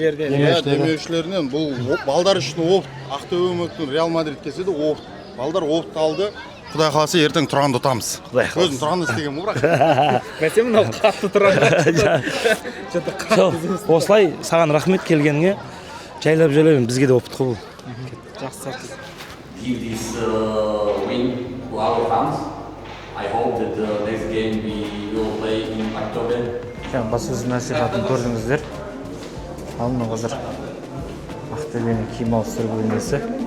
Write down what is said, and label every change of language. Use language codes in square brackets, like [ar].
[kk] Демеушілерінен бұл балдар үшін опыт. Ақтөбе үміттің Реал Мадрид келсе де опыт. Балдар опыт алды. Құдай қаласа ертең Тұранды ұтамыз. Өзім Тұранды істеген бұл бірақ. Бәсе мынау қатты Тұран. Осылай саған рахмет келгеніңе. Жайлап бізге де опыт қой бұл. Жақсы. [en] Give this win to our fans. I hope that the next game we will play in October. [kk] Баспасөз мәслихатын көрдіңіздер. Ал мына қазір Ақтөбенің киім ауыстыру бөлмесі.